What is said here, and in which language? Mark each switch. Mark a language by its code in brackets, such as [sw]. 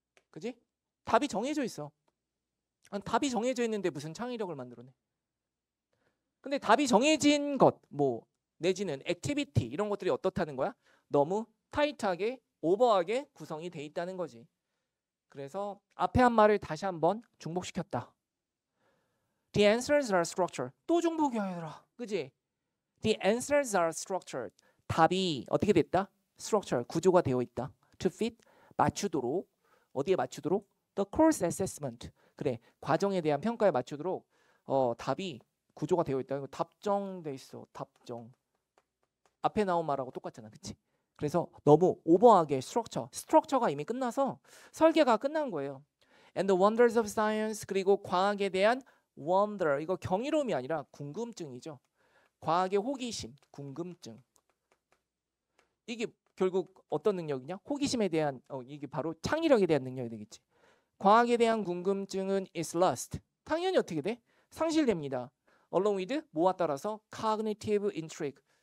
[ko] 그지? 답이 정해져 있어. 답이 정해져 있는데 무슨 창의력을 만들어내? 근데 답이 정해진 것, 뭐 내지는 액티비티 이런 것들이 어떻다는 거야? 너무 타이트하게, 오버하게 구성이 돼 있다는 거지. 그래서 앞에 한 말을 다시 한번 중복시켰다. [en] The answers are structured. [ko] 또 중복이야 얘들아. 그지? [en] The answers are structured. [ko] 답이 어떻게 됐다? structure, 구조가 되어 있다. [en] To fit, [ko] 맞추도록. 어디에 맞추도록? [en] The course assessment. [ko] 그래, 과정에 대한 평가에 맞추도록 답이 구조가 되어 있다. 이거 답정돼 있어. 답정. 앞에 나온 말하고 똑같잖아. 그치? 그래서 너무 오버하게 스트럭처가 이미 끝나서 설계가 끝난 거예요. [en] And the wonders of science. [ko] 그리고 과학에 대한 wonder. 이거 경이로움이 아니라 궁금증이죠. 과학의 호기심, 궁금증. 이게 결국 어떤 능력이냐? 호기심에 대한 이게 바로 창의력에 대한 능력이 되겠지. 과학에 대한 궁금증은 [en] is lost. [ko] 당연히 어떻게 돼? 상실됩니다. [en] Along with [ko] 뭐와 따라서 [en] cognitive intrigue.